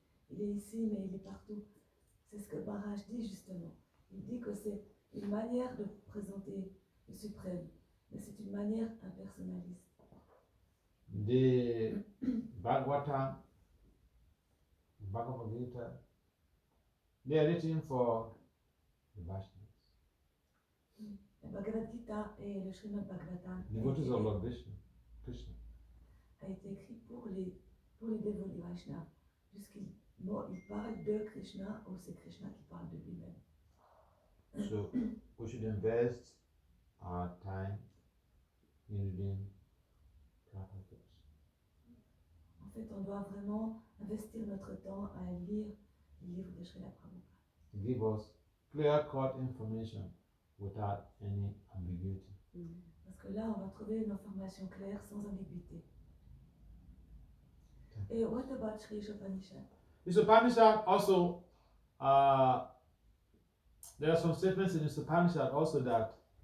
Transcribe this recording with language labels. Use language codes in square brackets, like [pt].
[fr] Il est ici, mais il est partout. C'est ce que Maharaj dit justement. Il dit que c'est une manière de présenter le suprême, mais c'est une manière impersonnaliste. [en] The Bhagavatam, Bhagavad Gita, they are written for the Vaishnavas, [fr] Le Bhagavad Gita et le Srimad Bhagavatam [en] devotees of Lord Krishna. [fr] a été écrit pour les dévots du Vaishnava, puisqu'il parle de Krishna ou c'est Krishna qui parle de lui-même. [en] So we should invest our time in reading Prabhupada. [fr] En fait, on doit vraiment investir notre temps à lire les livres de Srila Prabhupada. [en] Give us clear-cut information without any ambiguity. [fr] Parce que là, on va trouver une information claire, sans ambiguïté. Et [en] what about Sri Upanishad? This Upanishad also, there are some statements in this Upanishad also that